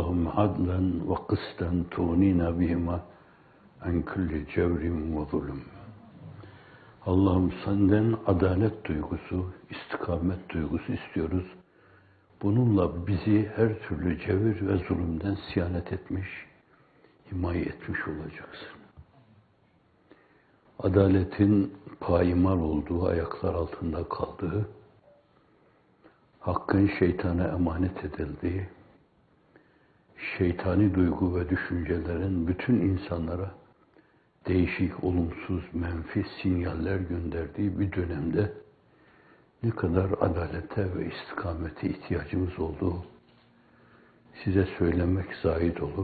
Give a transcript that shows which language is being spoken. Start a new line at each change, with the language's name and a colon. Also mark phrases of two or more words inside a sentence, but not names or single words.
Arabic: عدلا وقسطا تغنينا بهما عن كل جور وظلم.
Turkish: Allah'ım senden adalet duygusu, istikamet duygusu istiyoruz. Bununla bizi her türlü cevir ve zulümden siyanet etmiş, himaye etmiş olacaksın. Adaletin paymal olduğu, ayaklar altında kaldığı, hakkın şeytana emanet edildiği, şeytani duygu ve düşüncelerin bütün insanlara değişik, olumsuz, menfi sinyaller gönderdiği bir dönemde ne kadar adalete ve istikamete ihtiyacımız olduğu size söylemek zahid olur.